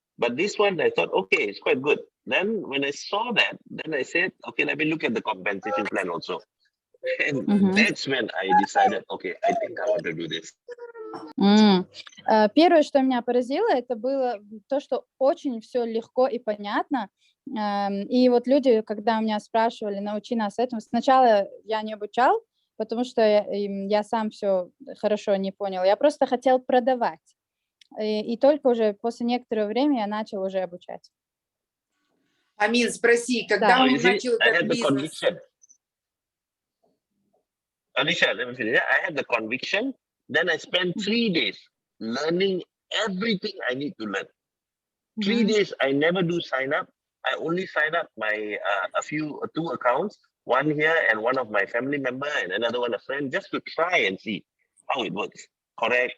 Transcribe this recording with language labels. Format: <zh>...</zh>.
<en>But this one, I thought, okay, it's quite good. Then when I saw that, then I said, okay, let me look at the compensation plan also. And that's when I decided, okay, I think I want to do this.</en> <ru>Первое, что меня поразило, это было то, что очень все легко и понятно. И вот люди, когда меня спрашивали, научи нас этому, сначала я не обучал, потому что я сам все хорошо не понял. Я просто хотел продавать. И только уже после некоторого времени я начал уже обучать. Амин, спроси, когда он начал этот бизнес?</ru> <en>Alicia, let me finish. I had the conviction. Then I spent 3 days learning everything I need to learn. 3 days, I never do sign up. I only sign up my 2 accounts, one here and one of my family member and another one a friend, just to try and see how it works. Correct.</en>